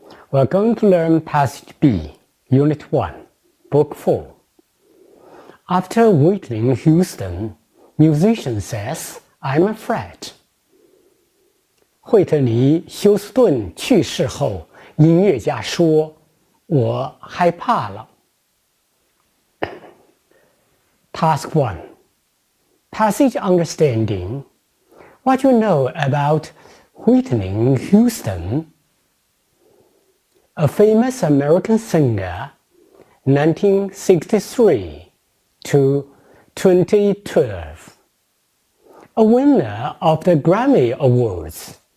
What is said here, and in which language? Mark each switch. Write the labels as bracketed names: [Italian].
[English] We're going to learn Passage B, Unit 1, Book 4. After Whitney Houston, musician says, I'm afraid. [Chinese] 惠特尼·休斯顿去世后，音乐家说：“我害怕了。” [English] Task 1. Passage understanding. What you know about Whitney Houston, a famous American singer, 1963 to 2012, a winner of the Grammy Awards.